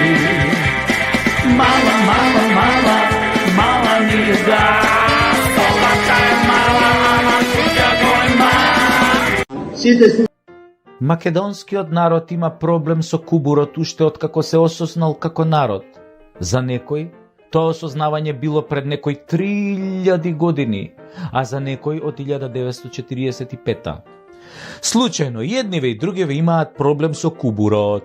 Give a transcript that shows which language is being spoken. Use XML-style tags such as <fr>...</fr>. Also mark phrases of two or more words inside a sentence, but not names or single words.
<mk>Mala, mala, mala, mala nije da. Stolaka je mala, mala šutja gojma. Македонскиот народ има проблем со кубурот уште откако се осознал како народ. За некој, тоа осознавање било пред некој 3000 години, а за некој од 1945. Случајно, едниве и другиве имаат проблем со кубурот.</mk>